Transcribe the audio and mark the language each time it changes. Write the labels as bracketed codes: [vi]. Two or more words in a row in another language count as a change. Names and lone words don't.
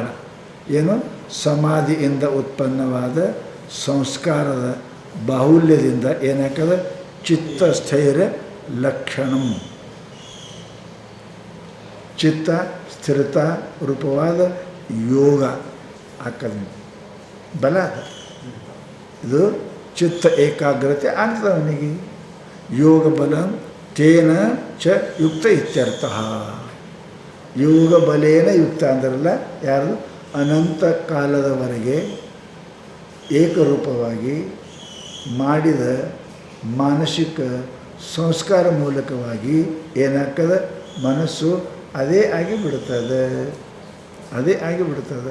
[kn] ಏನು ಸಮಾಧಿಯಿಂದ ಉತ್ಪನ್ನವಾದ ಸಂಸ್ಕಾರದ ಬಾಹುಲ್ಯದಿಂದ ಏನಾಗ್ತದೆ [sa] ಚಿತ್ತಸ್ಥೈರ್ಯ ಲಕ್ಷಣಂ. [kn] ಚಿತ್ತ ಸ್ಥಿರತಾ ರೂಪವಾದ ಯೋಗ ಆಗ್ತದೆ, ಬಲ. ಇದು ಚಿತ್ತ ಏಕಾಗ್ರತೆ ಆಗ್ತದೆ ಅವನಿಗೆ. [sa] ಯೋಗ ಬಲ ತೇನ ಚ ಯುಕ್ತ ಇತ್ಯರ್ಥ. ಯೋಗ ಬಲೇನ ಯುಕ್ತ [kn] ಅಂದ್ರಲ್ಲ ಯಾರು ಅನಂತ ಕಾಲದವರೆಗೆ ಏಕರೂಪವಾಗಿ ಮಾಡಿದ ಮಾನಸಿಕ ಸಂಸ್ಕಾರ ಮೂಲಕವಾಗಿ ಏನಾಗ್ತದೆ ಮನಸ್ಸು ಅದೇ ಆಗಿ ಬಿಡ್ತದೆ, ಅದೇ ಆಗಿ ಬಿಡ್ತದೆ.